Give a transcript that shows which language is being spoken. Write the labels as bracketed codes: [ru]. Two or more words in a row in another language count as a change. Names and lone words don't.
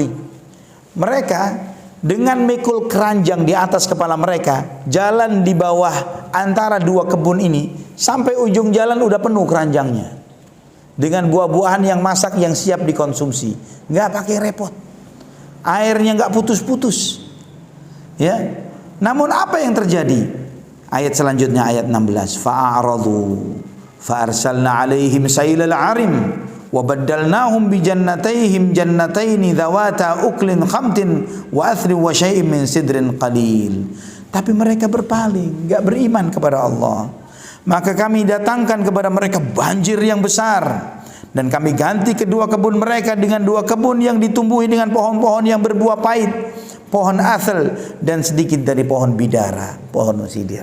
[id] Mereka dengan mikul keranjang di atas kepala mereka, jalan di bawah antara dua kebun ini, sampai ujung jalan udah penuh keranjangnya dengan buah-buahan yang masak yang siap dikonsumsi, nggak pakai repot, airnya nggak putus-putus, ya. Namun apa yang terjadi? Ayat selanjutnya ayat 16, [ar] فأعرضوا فأرسلنا عليهم سيل العرم وبدلناهم بجنتيهم جنتين ذواتي أكل خمط وأثل وشيء من سدر قليل. [id] Tapi mereka berpaling, nggak beriman kepada Allah. Maka kami datangkan kepada mereka banjir yang besar, dan kami ganti kedua kebun mereka dengan dua kebun yang ditumbuhi dengan pohon-pohon yang berbuah pahit, pohon asal, dan sedikit dari pohon bidara, pohon sidir.